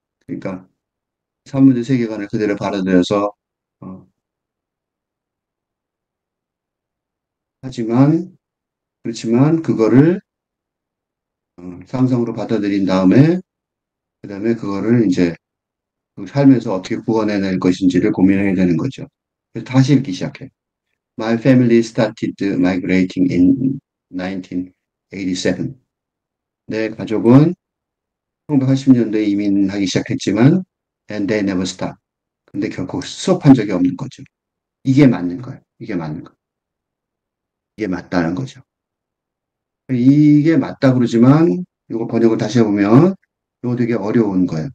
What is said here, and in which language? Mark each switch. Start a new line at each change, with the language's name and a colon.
Korean: 그러니까 산문의 세계관을 그대로 받아들여서 어, 하지만 그렇지만 그거를 상상으로 받아들인 다음에 그다음에 그거를 이제 그 삶에서 어떻게 구원해낼 것인지를 고민해야 되는 거죠. 그래서 다시 읽기 시작해.
English: My family started migrating in 1987.
Korean: 내 가족은 1980년도에 이민하기 시작했지만,
English: and they never stop.
Korean: 근데 결코 수업한 적이 없는 거죠. 이게 맞는 거예요. 이게 맞는 거. 이게 맞다는 거죠. 이게 맞다 그러지만, 이거 번역을 다시 해보면, 이거 되게 어려운 거예요.